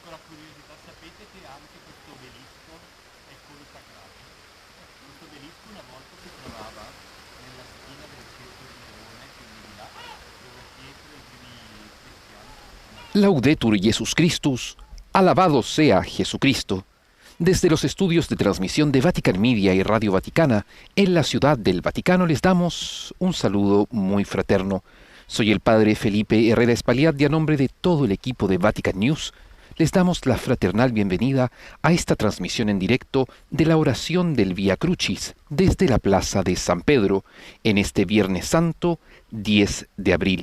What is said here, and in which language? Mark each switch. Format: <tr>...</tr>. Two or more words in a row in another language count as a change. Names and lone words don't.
<it>curiosità, sapete che anche questo obelisco è consacrato? Questo obelisco una volta si trovava nella schiena del centro di Nerone, quindi di là, dove Pietro e i primi cristiani si sono marciati.</it> <la>Laudetur Jesus Christus,</la> <es>alabado sea Jesucristo. Desde los estudios de transmisión de Vatican Media y Radio Vaticana en la Ciudad del Vaticano les damos un saludo muy fraterno. Soy el padre Felipe Herrera Espaliat y a nombre de todo el equipo de Vatican News les damos la fraternal bienvenida a esta transmisión en directo de la oración del Vía Crucis desde la Plaza de San Pedro en este Viernes Santo 10 de abril.</es>